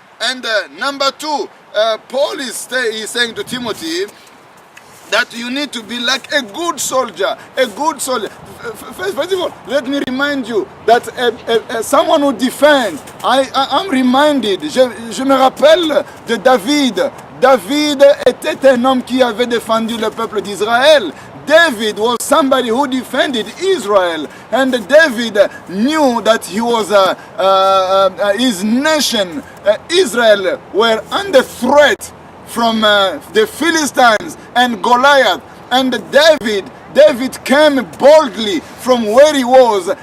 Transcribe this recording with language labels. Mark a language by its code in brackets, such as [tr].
[en] And number two, Paul is saying to Timothy that you need to be like a good soldier. A good soldier. First of all, let me remind you that someone who defends. I'm reminded. [fr] Je me rappelle de David. David était un homme qui avait défendu le peuple d'Israël. [en] David was somebody who defended Israel, and David knew that he was his nation, Israel, were under threat from the Philistines and Goliath. And David came boldly from where he was.